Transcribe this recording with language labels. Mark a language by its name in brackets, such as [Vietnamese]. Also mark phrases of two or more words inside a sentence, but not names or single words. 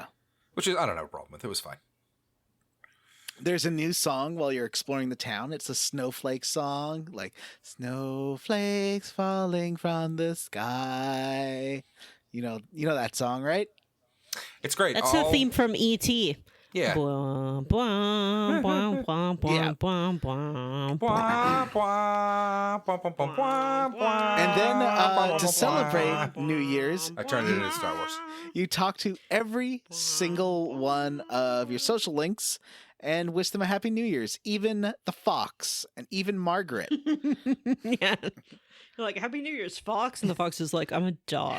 [English] Which is, I don't have a problem with. It was fine. There's a new song while you're exploring the town. It's a snowflake song, like snowflakes falling from the sky. You know that song, right? It's great. That's the theme from E.T. Yeah. Bwah, bwah, bwah, bwah, bwah, Yeah. bwah, bwah, bwah. Bwah, bwah, bwah, bwah, bwah, bwah, And then bwah, to bwah, celebrate bwah. New Year's, I turned it into Star Wars. you talk to every single one of your social links, and wish them a Happy New Year's. Even the fox and even Margaret. Yeah. You're like, Happy New Year's, Fox. And the fox is like, I'm a dog.